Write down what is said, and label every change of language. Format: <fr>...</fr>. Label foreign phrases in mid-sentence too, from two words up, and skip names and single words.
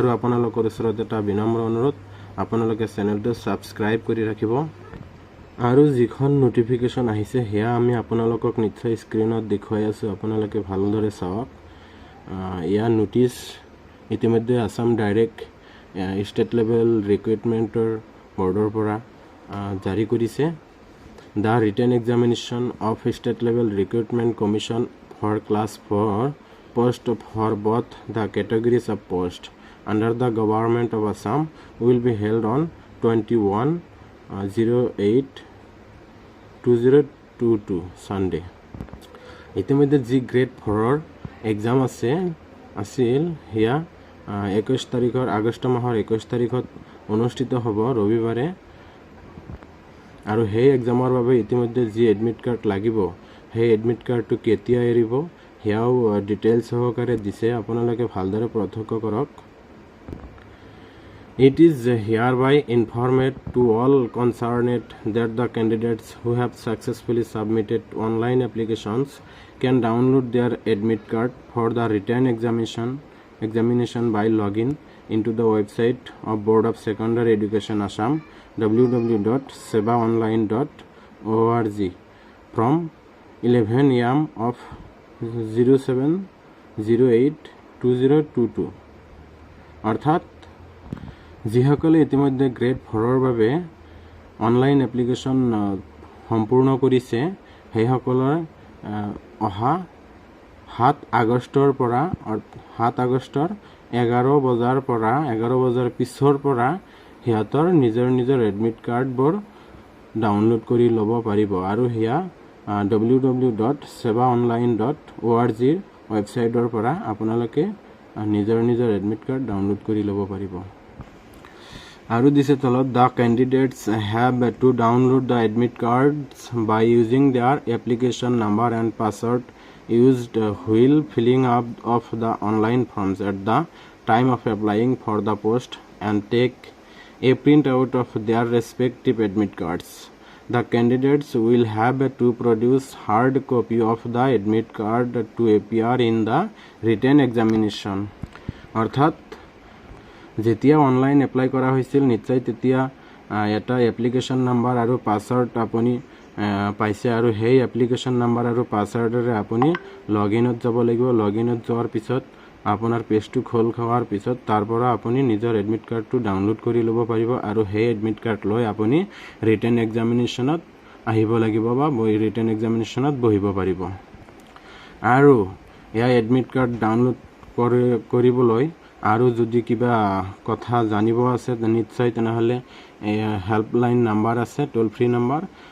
<as>আপোনালোকৰ ওচৰত এটা বিনম্ৰ অনুৰোধ আপোনালোকে চেনেলটো সাবস্ক্ৰাইব কৰি ৰাখিব আৰু যিখন নোটিফিকেশ্যন আহিছে হেয়া আমি আপোনালোকক নিশ্চয় স্ক্ৰীনত দেখুৱাই আছো আপোনালোকে ভালদৰে চাওক ইয়াৰ নোটিছ ইতিমধ্যে আসাম</as> <en>Direct State Level Recruitment Board</en> <as>পৰা জাৰি কৰিছে</as> <en>The written examination of state level recruitment commission for class 4 post for both the categories of post under the government of Assam will be held on 21/08/2022 Sunday.</en> <as>ইতিমধ্যে যি</as> <en>grade 4 exam</en> <as>আছিল হিয়া 21 তাৰিখৰ আগষ্ট মাহৰ 21 তাৰিখত অনুষ্ঠিত হ'ব ৰবিবাৰে আৰু সেই এক্সামৰ বাবে ইতিমধ্যে যি</as> <en>admit card</en> <as>লাগিব সেই</as> <en>admit card</en> <as>কেতিয়া এৰিব হেয়াও ডিটেইলছ সহকাৰে দিছে আপোনালোকে ভালদৰে প্ৰত্যক্ষ কৰক</as> <en>It is hereby informed to all concerned that the candidates who have successfully submitted online applications can download their admit card for the written examination by logging into the website of Board of Secondary Education Assam www.sebaonline.org from 11 am of 07/08/2022</en> <as>অৰ্থাৎ যিসকলে ইতিমধ্যে গ্ৰেড 4ৰ বাবে</as> <en>online application</en> <as>সম্পূৰ্ণ কৰিছে সেইসকলৰ অহা 7 আগষ্টৰ পৰা 7 আগষ্টৰ 11 বজাৰ পিছৰ পৰা হিয়াতৰ নিজৰ</as> <en>admit card</en> <as>ডাউনলোড কৰি ল'ব পাৰিব আৰু হিয়া</as> <en>www.sebaonline.org</en> <as>ৱেবছাইটৰ পৰা আপোনালোকে নিজৰ এডমিট কাৰ্ড ডাউনলোড কৰি ল'ব পাৰিব আৰু দিছে তলত</as> <en>the candidates have to download the admit cards by using their application number and password used while filling up of the online forms at the time of applying for the post and take a printout of their respective admit cards. The candidates will have to produce hard copy of the admit card to appear in the written examination.</en> <as>অৰ্থাৎ যেতিয়া</as> <en>online apply</en> <as>কৰা হৈছিল নিশ্চয় তেতিয়া এটা</as> <en>application number</en> <as>আৰু পাছৱৰ্ড আপুনি পাইছে আৰু সেই</as> <en>application number</en> <as>আৰু পাছৱৰ্ডৰে আপুনি লগইনত যাব লাগিব লগইনত যোৱাৰ পিছত আপোনাৰ পেজটো খোল খোৱাৰ পিছত তাৰ পৰা আপুনি নিজৰ</as> <en>admit card</en> <as>ডাউনলোড কৰি ল'ব পাৰিব আৰু সেই</as> <en>admit card</en> <as>লৈ আপুনি</as> <en>written examination</en> <as>আহিব লাগিব বা</as> <en>written examination</en> <as>বহিব পাৰিব আৰু এই</as> <en>admit card</en> <as>ডাউনলোড কৰিবলৈ আৰু যদি কিবা কথা জানিব আছে নিশ্চয় তেনেহলে</as> <en>helpline number</en> <as>আছে</as> <en>toll free number</en>